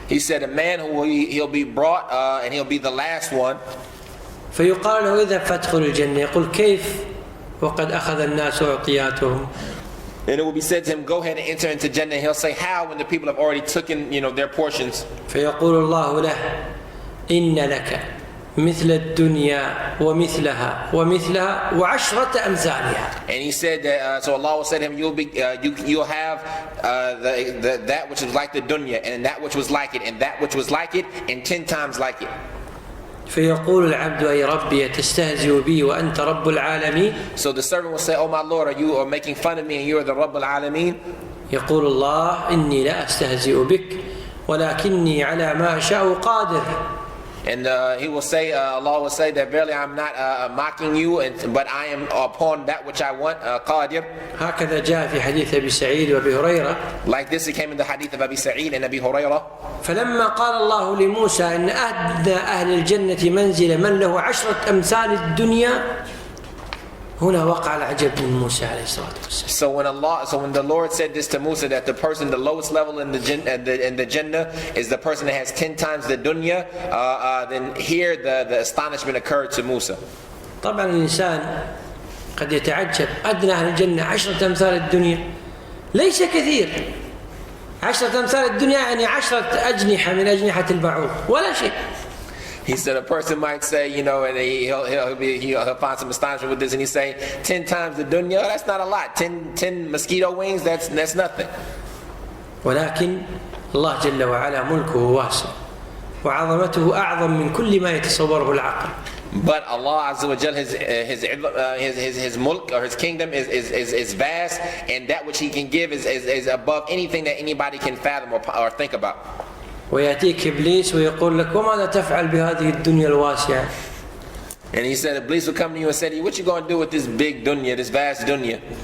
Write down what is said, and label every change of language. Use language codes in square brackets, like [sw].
[en] He said, a man who he'll be brought and he'll be the last one. [ar] فيقال له: إذا فادخل الجنة. يقول: كيف وقد أخذ الناس أعطياتهم. [en] And it will be said to him, go ahead and enter into Jannah. And he'll say, how, when the people have already taken their portions? [ar] فيقول الله له: إن لك مثل الدنيا ومثلها ومثلها وعشرة أمثالها. [en] And he said that, so Allah will say to him, you'll have that which is like the dunya, and that which was like it, and that which was like it, and 10 times like it. [ar] فيقول العبد أي ربي تستهزئ بي وأنت رب العالمين. [en] So the servant will say, oh my Lord, are you making fun of me and you are the Rabb al-Alameen? [ar] يقول الله إني لا أستهزئ بك ولكني على ما أشاء قادر. [en] And he will say, Allah will say that verily I'm not mocking you, but I am upon that which I want, qadir. [ar] هكذا جاء في حديث أبي سعيد وأبي هريرة. [en] Like this it came in the hadith of Abi Sa'id and Abi Hurairah. [ar] فلما قال الله لموسى إن أدنى أهل الجنة منزل من له 10 أمثال الدنيا، هنا وقع العجب من موسى عليه الصلاة والسلام. [en] So when the Lord said this to Musa, that the person, the lowest level in the Jannah is the person that has 10 times the dunya, then here the astonishment occurred to Musa. [ar] طبعا الإنسان قد يتعجب، أدنى أهل الجنة 10 أمثال الدنيا ليس كثير. 10 أمثال الدنيا يعني 10 أجنحة من أجنحة البعوض، ولا شيء. [en] He said a person might say, you know, and he'll find some astonishment with this, and he say 10 times the dunya. That's not a lot. 10 mosquito wings. That's nothing. [ar] ولكن الله جل وعلا ملكه واسع وعظمته أعظم من كل ما يتصوره العقل. [en] But Allah Azza wa Jal, his mulk or his kingdom is vast, and that which He can give is above anything that anybody can fathom or think about. [ar] ويأتيك إبليس ويقول لك وماذا تفعل بهذه الدنيا الواسعة؟ [en] And he said, Iblis will come to you and say to you, what you going to do with this big dunya, this vast dunya?